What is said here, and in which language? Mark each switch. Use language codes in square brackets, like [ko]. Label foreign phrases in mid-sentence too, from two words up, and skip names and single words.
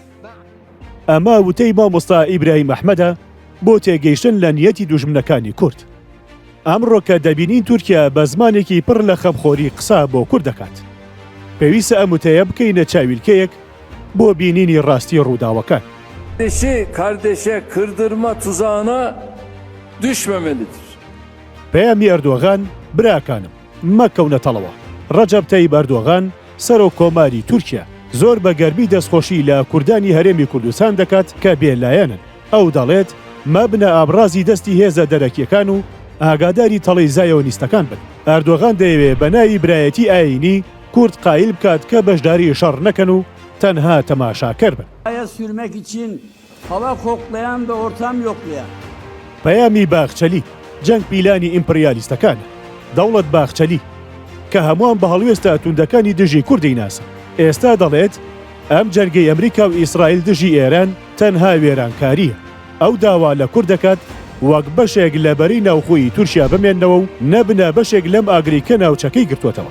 [ckb] ئەمە وتەی مامۆستا ئیبراهیم ئەحمەدە بۆ تێگەیشتن لە نیەتی دوژمنەکانی کورد. ئەمڕۆ کە دەبینین تورکیا بە زمانێکی پڕ لە خەمخۆری قسە بۆ کورد دەکات. پێویستە ئەم وتەیە بکەینە چاویلکەیەک بۆ بینینی ڕاستی ڕووداوەکان. [tr] Kardeşe kırdırma tuzağına düşmemelidir. [ckb] پەیامی ئەردۆغان براکانم مەکەونە تەڵەوە. ڕەجەب تەیب ئەردۆغان سەرۆک کۆماری تورکیا زۆر بە گەرمی دەستخۆشی لە کوردانی هەرێمی کوردستان دەکات کە بێلایەنن. ئەو دەڵێت مەبنە ئابرازی دەستی هێزە دەرەکیەکان و ئاگاداری تەڵەی زایۆنیستەکان بن. ئەردۆغان دەیەوێت بە ناوی برایەتی ئاینی کورد قایل بکات کە بەشداری شەڕ نەکەن و تەنها تەماشاکەر بن. [tr] Aya sürmek için hava koklayan ve ortam yoklayan. [ckb] پەیامی باخچەلی جەنگ پیلانی ئیمپریالیستەکانە. دەوڵەت باخچەلی کە هەمووان بە هەڵوێستا توندەکانی دژی کوردی ناسن. ئێستا دەڵێت ئەم جەرگەی ئەمریکا و ئیسرائیل دژی ئێران تەنها وێرانکاریە. ئەو داوا لە کورد دەکات وەک بەشێک لە بەری ناوخۆی تورکیا بمێننەوە و نەبنە بەشێک لەم ئاگریکە ناوچەکەی گرتووەتەوە.